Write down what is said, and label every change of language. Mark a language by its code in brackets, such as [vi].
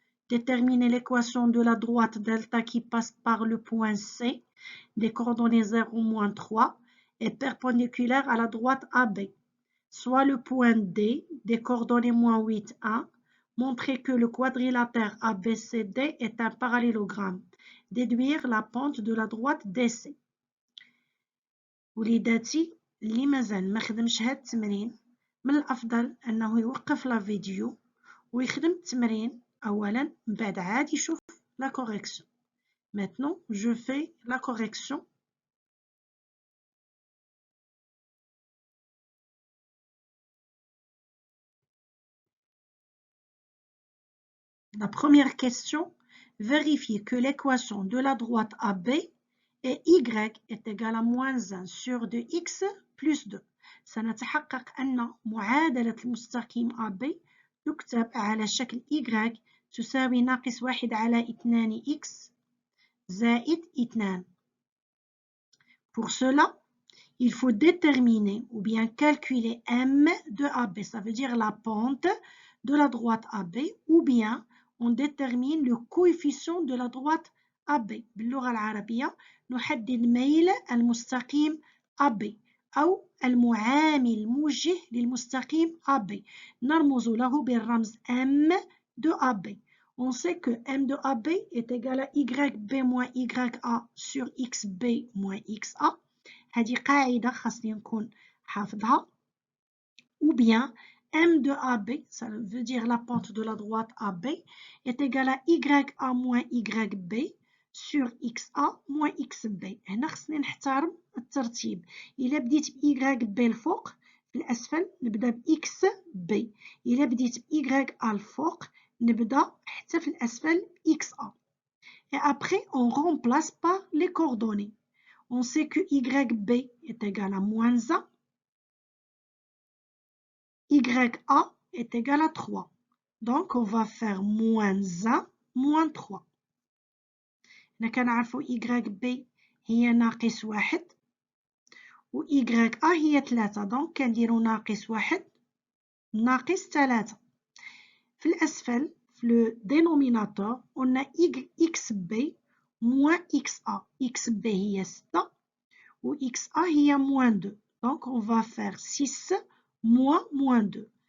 [fr] Déterminer l'équation de la droite delta qui passe par le point C des coordonnées 0, -3 est perpendiculaire à la droite AB, soit le point D des coordonnées -8, 1. Montrer que le quadrilatère ABCD est un parallélogramme. Déduire la pente de la droite DC. [ar] وليداتي اللي مازال ما خدمش هاد التمرين من الافضل انه يوقف لا فيديو ويخدم التمرين اولا من بعد عاد يشوف لا كوريكسيون. [fr] Maintenant je fais la correction. La première question, vérifier que l'équation de la droite AB et Y est égale à -1 sur 2x plus 2. [ar] سنتحقق أن معادلة المستقيم AB تكتب على شكل Y تساوي -1 على 2x زائد 2. [fr] Pour cela, il faut déterminer ou bien calculer M de AB, ça veut dire la pente de la droite AB, ou bien on détermine le coefficient de la droite AB. [ar] باللغة العربية نحدد ميل المستقيم AB أو المعامل الموجه للمستقيم AB. نرمز له بالرمز [fr] M de AB. On sait que M de AB est égal à YB moins YA sur XB moins XA. [ar] هذه قاعدة خاصني نكون حافظها. [fr] Ou bien M de AB, ça veut dire la pente de la droite AB, est égale à YA moins YB sur XA moins XB. [ar] هنا خاصني نحترم الترتيب. إلا بديت ب YB الفوق في الأسفل نبدأ ب XB. إلا بديت ب YA الفوق نبدأ حتى في الأسفل XA. [fr] Et après, on remplace par les coordonnées. On sait que YB est égal à -1. YA est égal à 3. Donc, on va faire -1, -3. Nous [ar] كنعرفوا YB هي -1 و YA هي 3. [fr] Donc, [ar] كنديروا -1 -3. في الأسفل في [fr] le dénominateur on a XB moins XA. [ar] XB هي 6 و XA هي -2. [fr] Donc, on va faire 6 moins -2.